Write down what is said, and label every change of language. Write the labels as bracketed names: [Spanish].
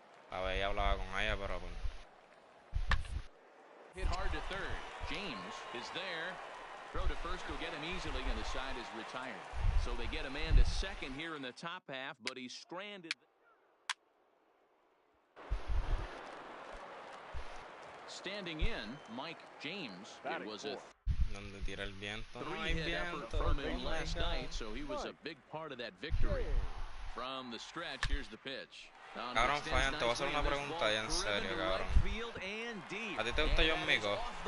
[Spanish] La veía, hablaba con ella, pero pues... [English] Hit hard to third. James is there. Throw to first will get him easily, and the side is retired. So they get a man to second here in the top half, but he's stranded. Standing in, Mike James. It was a [Spanish] Donde tira el viento, no hay [English] three-hit effort [Spanish] viento. [English] from him last night, so he was a big part of that victory. From the stretch, here's the pitch. [Spanish] Cabrón, Fabián, te voy a hacer una pregunta ya en serio, cabrón. ¿A ti te gusta John Mico?